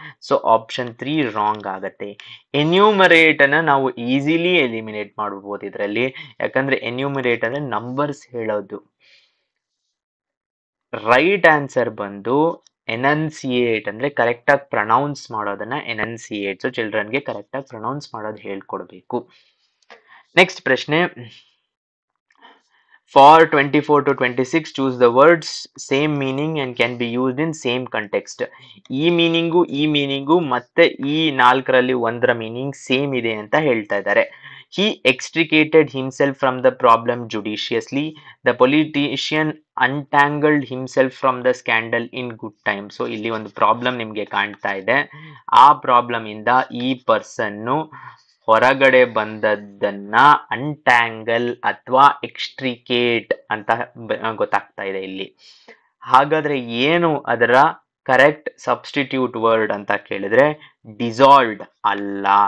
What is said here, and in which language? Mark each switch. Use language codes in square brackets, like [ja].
[kn] So option 3 wrong ಆಗತ್ತೆ. Enumerate ಅನ್ನ ನಾವು ಈಸಿಲಿ ಎಲಿಮಿನೇಟ್ ಮಾಡಬಹುದು ಇದರಲ್ಲಿ, ಯಾಕಂದ್ರೆ ಎನ್ಯೂಮರೇಟ್ ಅಂದ್ರೆ ನಂಬರ್ಸ್ ಹೇಳೋದು. ರೈಟ್ ಆನ್ಸರ್ ಬಂದು ಎನನ್ಸಿಯೇಟ್, ಅಂದ್ರೆ ಕರೆಕ್ಟ್ ಆಗಿ ಪ್ರೊನೌನ್ಸ್ ಮಾಡೋದನ್ನ ಎನನ್ಸಿಯೇಟ್. ಸೊ ಚಿಲ್ಡ್ರನ್ಗೆ ಕರೆಕ್ಟ್ ಆಗಿ ಪ್ರೊನೌನ್ಸ್ ಮಾಡೋದು ಹೇಳ್ಕೊಡ್ಬೇಕು. [en] Next ಪ್ರಶ್ನೆ, for 24 to 26 choose the words same meaning and can be used in same context. [kn] ಈ ಮೀನಿಂಗು ಮತ್ತೆ ಈ 4ರಲ್ಲಿ ಒಂದರ ಮೀನಿಂಗ್ ಸೇಮ್ ಇದೆ ಅಂತ ಹೇಳ್ತಾ ಇದ್ದಾರೆ. [en] He extricated himself from the problem judiciously. The politician untangled himself from the scandal in good time. [kn] So ಇಲ್ಲಿ ಒಂದು ಪ್ರಾಬ್ಲಮ್ ನಿಮ್ಗೆ ಕಾಣ್ತಾ ಇದೆ. ಆ ಪ್ರಾಬ್ಲಮ್ ಇಂದ ಈ ಪರ್ಸನ್ನು ಹೊರಗಡೆ ಬಂದದ್ದನ್ನ ಅಂಟ್ಯಾಂಗಲ್ ಅಥವಾ ಎಕ್ಸ್ಟ್ರಿಕೇಟ್ ಅಂತ ಗೊತ್ತಾಗ್ತಾ ಇದೆ ಇಲ್ಲಿ. ಹಾಗಾದ್ರೆ ಏನು ಅದರ ಕರೆಕ್ಟ್ ಸಬ್ಸ್ಟಿಟ್ಯೂಟ್ ವರ್ಡ್ ಅಂತ ಕೇಳಿದ್ರೆ ಡಿಸಾಲ್ವ್ಡ್ ಅಲ್ಲ.